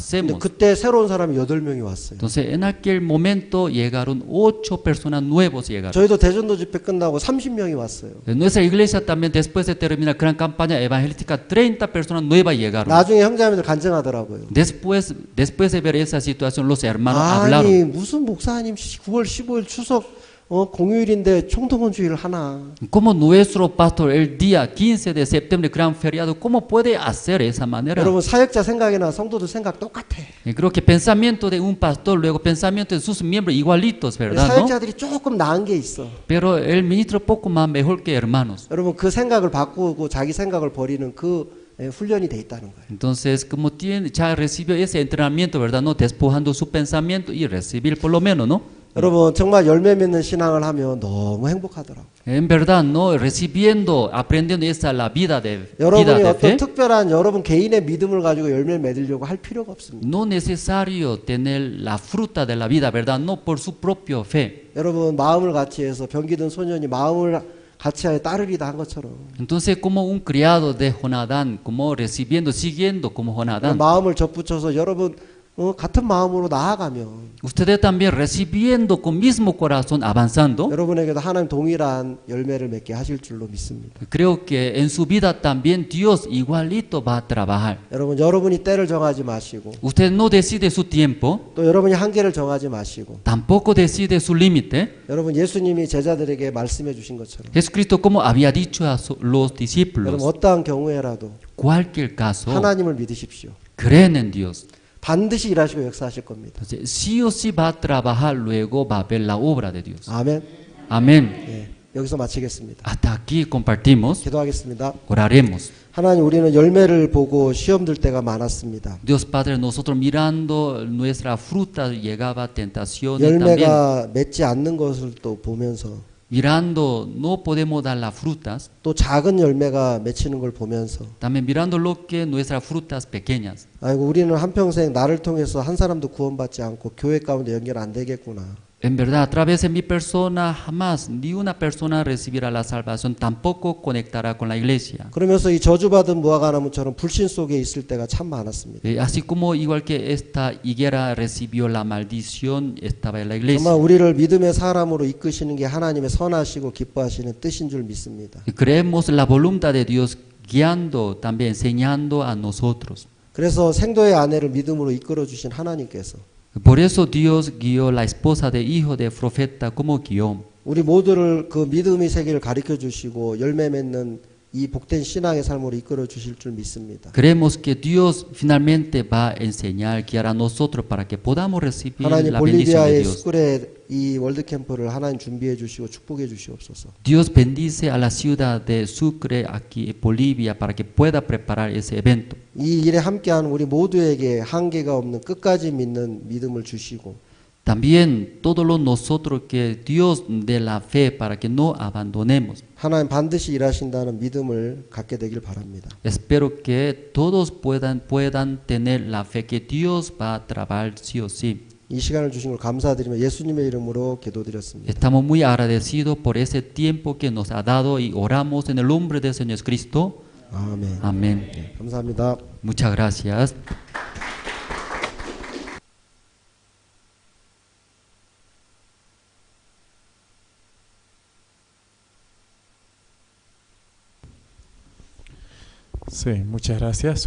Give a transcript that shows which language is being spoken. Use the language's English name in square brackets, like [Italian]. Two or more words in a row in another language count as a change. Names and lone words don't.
[Spanish] hacemos. [Korean] 그때 새로운 사람이 8명이 왔어요. [Spanish] Entonces en aquel momento llegaron 8 personas nuevos llegaron. [Korean] 저희도 대전도 집회 끝나고 30명이 왔어요. [Spanish] En nuestra iglesia también después de terminar gran campaña evangelística 30 personas nuevas llegaron. [Korean] 나중에 형제자매들 간증하더라고요. [Spanish] Después de ver esa situación los hermanos hablaron. [Korean] 아니 무슨 목사님 9월 15일 추석 공휴일인데 총동원 주의를 하나. [Spanish] Como nuestro pastor el día 15 de septiembre, gran feriado, ¿cómo puede hacer esa manera? [Korean] 여러분 사역자 생각이나 성도들 생각 똑같아. [Spanish] Creo que pensamiento de un pastor, luego pensamiento de sus miembros igualitos, ¿verdad? ¿No? [Korean] 사역자들이 조금 나은 게 있어. [Spanish] Pero el ministro poco más mejor que hermanos. [Korean] 여러분 그 생각을 바꾸고 자기 생각을 버리는 그 훈련이 돼 있다는 거예요. [Spanish] Entonces, como ya recibió ese entrenamiento, ¿verdad? No despojando su pensamiento y recibir por lo menos, ¿no? [Korean] 여러분 정말 열매 맺는 신앙을 하면 너무 행복하더라고. [Spanish] En verdad, no recibiendo, aprendiendo esa la vida de [Korean] 여러분이 어떤 [Spanish] fe. [Korean] 특별한 여러분 개인의 믿음을 가지고 열매를 맺으려고 할 필요가 없습니다. [Spanish] No necesario tener la fruta de la vida, ¿verdad? No por su propia fe. [Korean] 여러분 마음을 같이 해서 병기든 소년이 마음을 같이 하여 따르리다 한 것처럼 [Spanish] Entonces, como un criado de Jonadán, como siguiendo como Jonadán. [Korean] 마음을 접붙여서 여러분 같은 마음으로 나아가면 [Spanish] Ustedes también recibiendo con mismo corazón, avanzando. [Korean] 여러분에게도 하나님 동일한 열매를 맺게 하실 줄로 믿습니다. [Spanish] Creo que en su vida también Dios igualito va a trabajar. [Korean] 여러분이 때를 정하지 마시고 [Spanish] Usted no decide su tiempo, [Korean] 또 여러분이 한계를 정하지 마시고 [Spanish] tampoco decide su límite. [Korean] 여러분 예수님이 제자들에게 말씀해 주신 것처럼 [Spanish] Jesucristo, como había dicho a los [Korean] 여러분 [Spanish] discípulos, [Korean] 어떠한 경우에라도 [Spanish] cualquier caso, [Korean] 하나님을 믿으십시오. [Spanish] creen en Dios. [Korean] 반드시 일하시고 역사하실 겁니다. [Spanish] Entonces, sí o sí va a trabajar, luego va a ver la obra de Dios. [Korean] 아멘. [Spanish] Amén. [Korean] 예, 여기서 마치겠습니다. [Spanish] Hasta aquí compartimos, [Korean] 기도하겠습니다. [Spanish] oraremos. [Korean] 하나님 우리는 열매를 보고 시험 들 때가 많았습니다. [Spanish] Dios Padre, nosotros mirando nuestra fruta llegaba tentaciones también. [Korean] 열매가 맺지 않는 것을 또 보면서 [Spanish] mirando no podemos dar las frutas, [Korean] 또 작은 열매가 맺히는 걸 보면서 [Spanish] también mirando lo que nuestras frutas pequeñas. [Korean] 아이고 우리는 한평생 나를 통해서 한 사람도 구원받지 않고 교회 가운데 연결 안 되겠구나. [Spanish] En verdad, a través de mi persona jamás ni una persona recibirá la salvación, tampoco conectará con la iglesia. [Korean] 그러면서 이 저주받은 무화과나무처럼 불신 속에 있을 때가 참 많았습니다. [Spanish] Así como igual que esta higuera recibió la maldición, estaba en la iglesia. [Korean] 정말 우리를 믿음의 사람으로 이끄시는 게 하나님의 선하시고 기뻐하시는 뜻인 줄 믿습니다. [Spanish] Y creemos la voluntad de Dios guiando, también enseñando a nosotros. [Korean] 그래서 생도의 아내를 믿음으로 이끌어 주신 하나님께서 [Spanish] Por eso Dios guió la esposa de hijo de profeta como guió. [Korean] 우리 모두를 그 믿음의 세계를 가르쳐 주시고 열매 맺는 이 복된 신앙의 삶으로 이끌어 주실 줄 믿습니다. [Spanish] Creemos que Dios finalmente va a enseñar, guiar a nosotros para que podamos recibir [Korean] 하나님 [Spanish] la bendición de [Korean] 볼리비아의 [Spanish] Dios. [Korean] 스쿨에 이 월드 캠프를 하나님 준비해 주시고 축복해 주시옵소서. [Spanish] Dios bendice a la ciudad de Sucre, aquí en Bolivia, para que pueda preparar ese evento. [Korean] 이 일에 함께한 우리 모두에게 한계가 없는 끝까지 믿는 믿음을 주시고 [Spanish] También todos los nosotros que Dios dé la fe para que no abandonemos. [Korean] 하나님 반드시 일하신다는 믿음을 갖게 되길 바랍니다. [Spanish] Espero que todos puedan tener la fe que Dios va a trabajar sí o sí. [Korean] 이 시간을 주신 걸 감사드리며 예수님의 이름으로 기도드렸습니다. [Spanish] Estamos muy agradecidos por ese tiempo que nos ha dado y oramos en el nombre del Señor Jesucristo. [Korean] 아멘. [Spanish] Amén. [Korean] 감사합니다. [Spanish] Muchas gracias. Sí, muchas gracias.